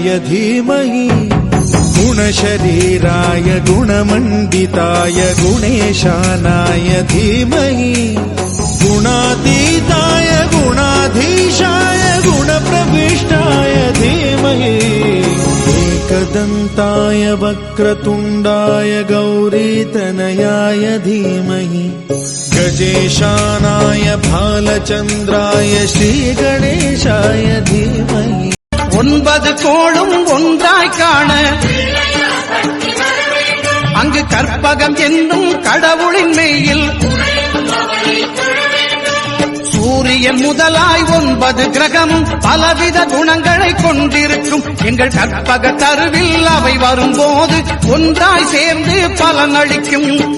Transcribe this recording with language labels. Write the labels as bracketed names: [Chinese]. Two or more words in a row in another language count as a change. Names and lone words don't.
[Sanskrit] धीमहि गुणशरीराय गुणमण्डिताय गुणेशानाय धीमहि गुणातीताय गुणाधीशाय गुणप्रविष्टाय धीमहि एकदन्ताय वक्रतुण्डाय गौरीतनयाय धीमहि गजेशानाय भालचन्द्राय श्रीगणेशाय धीमहि [Tamil] ஒன்பது கோளும் ஒன்றாய் காண அங்கு கற்பகம் என்னும் கடவுளின் மெய்யில் சூரியன் முதலாய் 9 கிரகமும் பலவித குணங்களை கொண்டிருக்கும் எங்கள் கற்பக தருவில் அவை வரும்போது ஒன்றாய் சேர்ந்து பலனளிக்கும்.